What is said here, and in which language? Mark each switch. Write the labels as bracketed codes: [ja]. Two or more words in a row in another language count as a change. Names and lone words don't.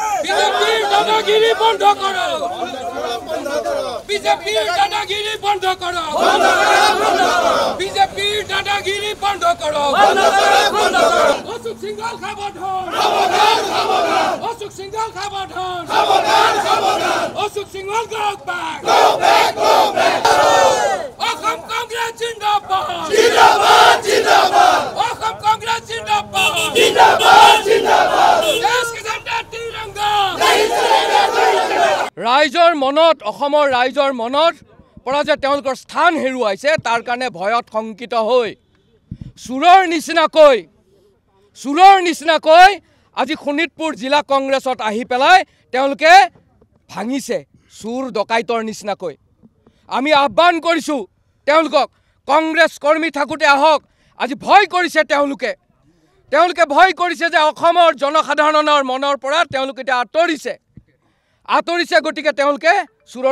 [hi] बीजेपी दादागिरी बंद करो बीजेपी दादागिरी बंद करो बीजेपी दादागिरी बंद करो अशोक सिंघल सावधान अशोक सिंघल सावधान अशोक सिंघल [en] go back [hi] Assam Congress जिंदाबाद जिंदाबाद जिंदाबाद Assam Congress जिंदाबाद जिंदाबाद जिंदाबाद देश के झंडा तिरंगा नहीं चलेगा [as] ৰাইজৰ মনত অসমৰ ৰাইজৰ মনত পৰা যে তেওঁলোকৰ স্থান হেৰুৱাইছে তাৰ কাৰণে ভয়ত শংকিত হৈ সুৰৰ নিচিনাকৈ আজি শোণিতপুৰ জিলা কংগ্ৰেছত আহি পেলাই তেওঁলোকে ভাঙিছে সুৰ ডকাইতৰ নিচিনাকৈ আমি আহ্বান কৰিছো তেওঁলোকক কংগ্ৰেছ কৰ্মী থাকুতে আহক আজি ভয় কৰিছে তেওঁলোকে ভয় কৰিছে যে অসমৰ জনসাধাৰণৰ মনৰ পৰা তেওঁলোকে আতৰিছে গতিকে তেওঁলোকে সুৰৰ